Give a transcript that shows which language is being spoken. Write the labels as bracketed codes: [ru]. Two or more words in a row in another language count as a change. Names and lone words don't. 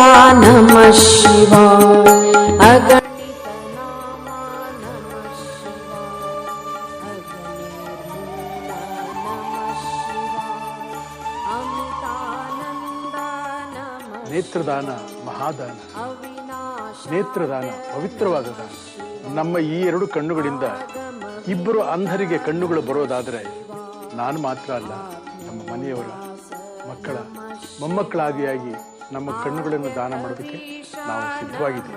[sa] नमः शिवाय अगणित नामा नमः शिवाय नमः शिवाय अमितानंद नमः [kn] ನೇತ್ರದಾನ ಮಹಾದಾನ. अविनाश ನೇತ್ರದಾನ ಪವಿತ್ರವಾದ ದಾನ. ನಮ್ಮ ಈ ಎರಡು ಕಣ್ಣುಗಳಿಂದ ಇಬ್ಬರು ಅಂಧರಿಗೆ ಕಣ್ಣುಗಳು ಬರೋದಾದರೆ ನಾನು ಮಾತ್ರ ಅಲ್ಲ, ನಮ್ಮ ಮನೆಯವರ ಮಕ್ಕಳ ಮೊಮ್ಮಕ್ಕಳಾದಿಯಾಗಿ ನಮ್ಮ ಕಣ್ಣುಗಳನ್ನು ದಾನ ಮಾಡೋದಕ್ಕೆ ನಾವು ಸಿದ್ಧವಾಗಿದ್ದೇವೆ.